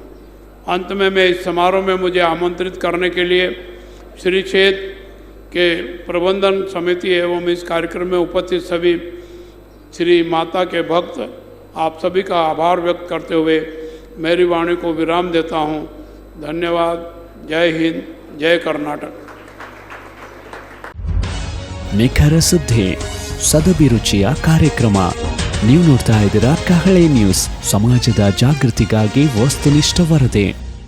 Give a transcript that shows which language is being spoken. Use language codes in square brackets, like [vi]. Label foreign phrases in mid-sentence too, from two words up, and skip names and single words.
[hi] अंत में मैं इस समारोह में मुझे आमंत्रित करने के लिए श्री क्षेत्र के प्रबंधन समिति एवं इस कार्यक्रम में उपस्थित सभी श्री माता के भक्त, आप सभी का आभार व्यक्त करते हुए मेरी वाणी को विराम देता हूँ। धन्यवाद। जय हिंद, जय कर्नाटक। [kn] ನಿಖರ ಸುದ್ದಿ, ಸದಭಿರುಚಿಯ ಕಾರ್ಯಕ್ರಮ. ನೀವು ನೋಡ್ತಾ ಇದ್ದೀರಾ ಕಹಳೆ ನ್ಯೂಸ್, ಸಮಾಜದ ಜಾಗೃತಿಗಾಗಿ ವಸ್ತುನಿಷ್ಠ ವರದಿ.